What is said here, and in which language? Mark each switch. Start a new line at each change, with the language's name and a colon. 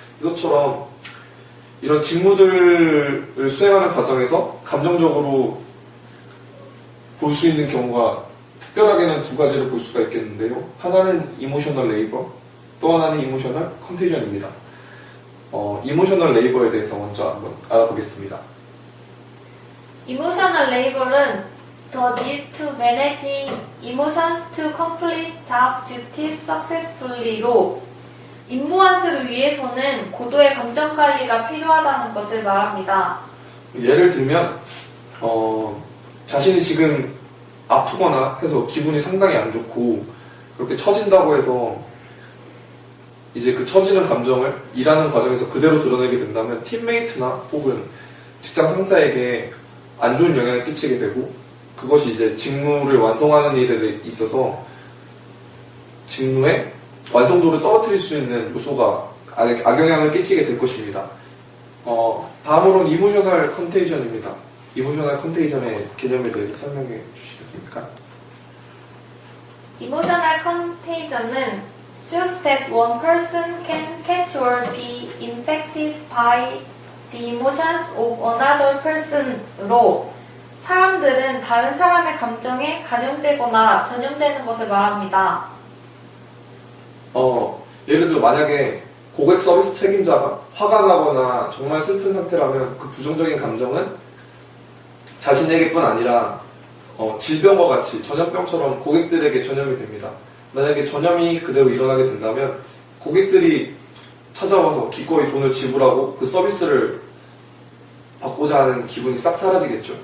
Korean: 이것처럼 이런 직무들을 수행하는 과정에서 감정적으로 볼 수 있는 경우가 특별하게는 두 가지를 볼 수가 있겠는데요. 하나는 이모셔널 레이버, 또 하나는 이모셔널 컨테이전입니다. 이모셔널 레이버에 대해서 먼저 한번 알아보겠습니다.
English: Emotional labor은 the need to manage emotions to complete job duties successfully로
Korean: 임무 완수를 위해서는 고도의 감정 관리가 필요하다는 것을 말합니다. 예를 들면 자신이 지금 아프거나 해서 기분이 상당히 안 좋고 그렇게 처진다고 해서 이제 그 처지는 감정을 일하는 과정에서 그대로 드러내게 된다면 팀메이트나 혹은 직장 상사에게 안 좋은 영향을 끼치게 되고 그것이 이제 직무를 완성하는 일에 있어서 직무의 완성도를 떨어뜨릴 수 있는 요소가 악영향을 끼치게 될 것입니다. 다음으로는 이모셔널 컨테이전입니다. 이모셔널 컨테이전의 개념에 대해서 설명해 주시겠습니까?
English: Emotional contagion은 shows that one person can catch or be infected by the emotions of another person로
Korean: 사람들은 다른 사람의 감정에 감염되거나 전염되는 것을 말합니다. 예를 들어 만약에 고객 서비스 책임자가 화가 나거나 정말 슬픈 상태라면 그 부정적인 감정은 자신에게뿐 아니라 질병과 같이 전염병처럼 고객들에게 전염이 됩니다. 만약에 전염이 그대로 일어나게 된다면 고객들이 찾아와서 기꺼이 돈을 지불하고 그 서비스를 받고자 하는 기분이 싹 사라지겠죠.